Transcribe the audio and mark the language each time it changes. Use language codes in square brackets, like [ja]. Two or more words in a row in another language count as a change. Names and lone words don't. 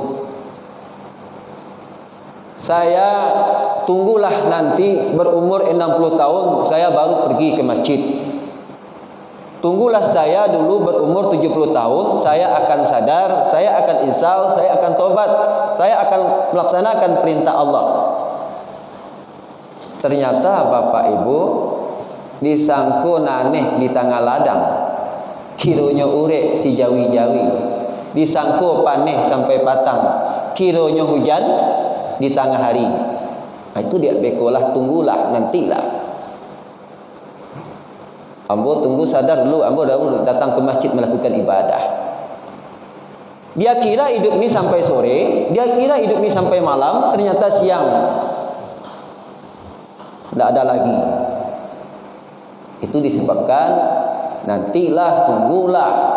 [id] Saya tunggulah nanti berumur 60 tahun saya baru pergi ke masjid. Tunggulah saya dulu berumur 70 tahun, saya akan sadar, saya akan insaf, saya akan tobat, saya akan melaksanakan perintah Allah. Ternyata Bapak Ibu [min] disangko naneh di tengah ladang, kironya urek si jawi-jawi, disangko paneh sampai patang, kironya hujan di tengah hari. [id] Nah, itu dia bekolah, tunggulah, nantilah. [min] Ambo tunggu sadar dulu, ambo dahulu datang ke masjid melakukan ibadah. [id] Dia kira hidup ini sampai sore, dia kira hidup ini sampai malam, ternyata siang. Tidak ada lagi. Itu disebabkan nantilah, tunggulah.